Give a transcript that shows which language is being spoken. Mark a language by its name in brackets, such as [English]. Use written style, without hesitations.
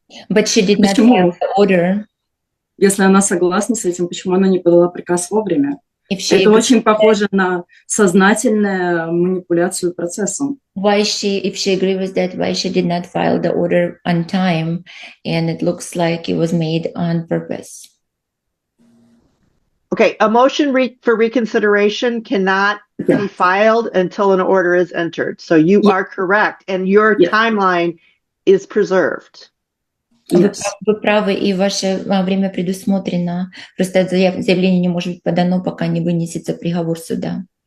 [English] But she did not file the order. [Russian] Если она согласна с этим, почему она не подала приказ вовремя? Это очень похоже на сознательную манипуляцию процессом. [English] If she agrees with that, why she did not file the order on time, and it looks like it was made on purpose. Okay, a motion for reconsideration cannot be filed until an order is entered. So you are correct, and your timeline is preserved. Yes. [Russian] Вы правы, и ваше время предусмотрено. Просто заявление не может быть подано, пока не вынесется приговор суда.